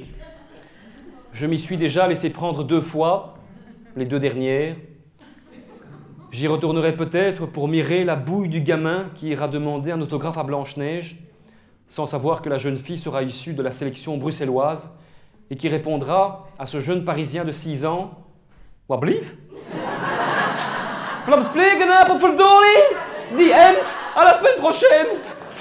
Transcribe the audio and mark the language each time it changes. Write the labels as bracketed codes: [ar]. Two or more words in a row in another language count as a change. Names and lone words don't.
[fr] Je m'y suis déjà laissé prendre 2 fois, les 2 dernières. J'y retournerai peut-être pour mirer la bouille du gamin qui ira demander un autographe à Blanche-Neige, sans savoir que la jeune fille sera issue de la sélection bruxelloise et qui répondra à ce jeune Parisien de 6 ans « [nl] Wat blief? Vlaams spreken, potverdorie! Die end, [fr] à la semaine prochaine !»